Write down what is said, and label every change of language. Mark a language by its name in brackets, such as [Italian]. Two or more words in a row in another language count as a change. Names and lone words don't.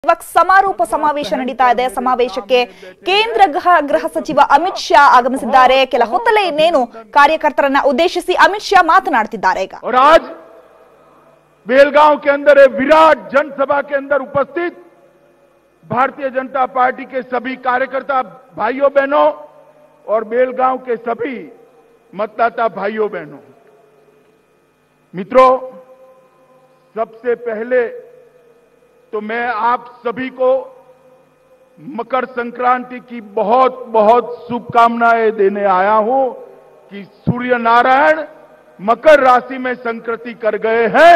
[Kannada] ಇವಾಗ ಸಮಾರೋಪ ಸಮಾವೇಶ ನಡೀತಾ ಇದೆ. ಸಮಾವೇಶಕ್ಕೆ ಕೇಂದ್ರ ಗೃಹ ಸಚಿವ ಅಮಿತ್ ಶಾ ಆಗಮಿಸಿದ್ದಾರೆ. ಕೆಲ ಹೊತ್ತಲೇ ಇನ್ನೇನು ಕಾರ್ಯಕರ್ತರನ್ನ ಉದ್ದೇಶಿಸಿ ಅಮಿತ್ ಶಾ ಮಾತನಾಡ್ತಿದ್ದಾರೆ. ಈಗ [Hindi] और आज बेलगांव के अंदर एक विराट जनसभा के अंदर उपस्थित भारतीय जनता पार्टी के सभी कार्यकर्ता भाइयों बहनों और बेलगांव के सभी मतदाता भाइयों बहनों, मित्रों, सबसे पहले तो मैं आप सभी को मकर संक्रांति की बहुत बहुत शुभकामनाएं देने आया हूं कि सूर्य नारायण मकर राशि में संक्रति कर गए हैं।